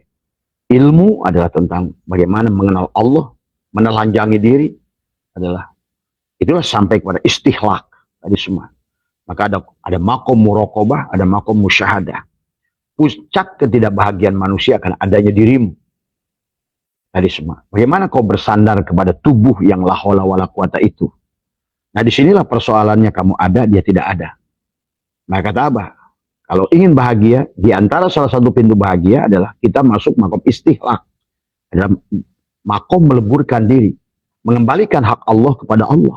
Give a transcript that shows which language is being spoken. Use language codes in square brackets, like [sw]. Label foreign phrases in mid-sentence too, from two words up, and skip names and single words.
[id] Ilmu adalah tentang bagaimana mengenal Allah, menelanjangi diri, itulah sampai kepada istihlak tadi semua. Maka ada [ar] مقام مراقبة, [id] ada [ar] مقام مشاهدة. [id] Puncak ketidakbahagiaan manusia akan adanya dirimu tadi semua. Bagaimana kau bersandar kepada tubuh yang [ar] لا حول ولا قوة [id] itu. Nah, disinilah persoalannya, kamu ada, dia tidak ada. Nah, kata Abah, kalau ingin bahagia, di antara salah satu pintu bahagia adalah kita masuk [ar] مقام استهلاك. [id] Adalah makom meleburkan diri, mengembalikan hak Allah kepada Allah.